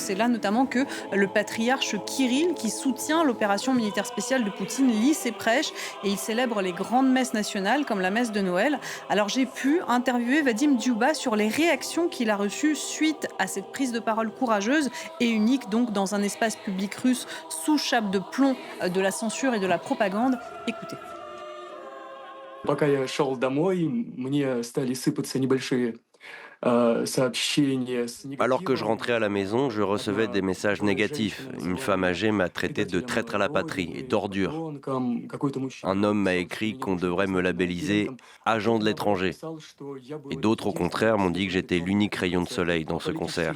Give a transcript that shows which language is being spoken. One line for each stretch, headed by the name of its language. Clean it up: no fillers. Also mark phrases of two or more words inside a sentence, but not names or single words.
French: C'est là notamment que le patriarche Kirill, qui soutient l'opération militaire spéciale de Poutine, lit ses prêches et il célèbre les grandes messes nationales, comme la messe de Noël. Alors j'ai pu interviewer Vadim Dzyuba sur les réactions qu'il a reçues suite à cette prise de parole courageuse et unique donc dans un espace public russe sous chape de plomb de la censure et de la propagande. Écoutez.
Russian: Пока я шел домой, мне стали сыпаться небольшие сообщения с
French: Alors que je
Russian: негативом.
French: rentrais à la maison, je recevais des messages négatifs. Une femme âgée m'a traité de traître à la patrie et d'ordure. Un homme m'a écrit qu'on devrait me labelliser agent de l'étranger. Et d'autres, au contraire, m'ont dit que j'étais l'unique rayon de soleil dans ce concert.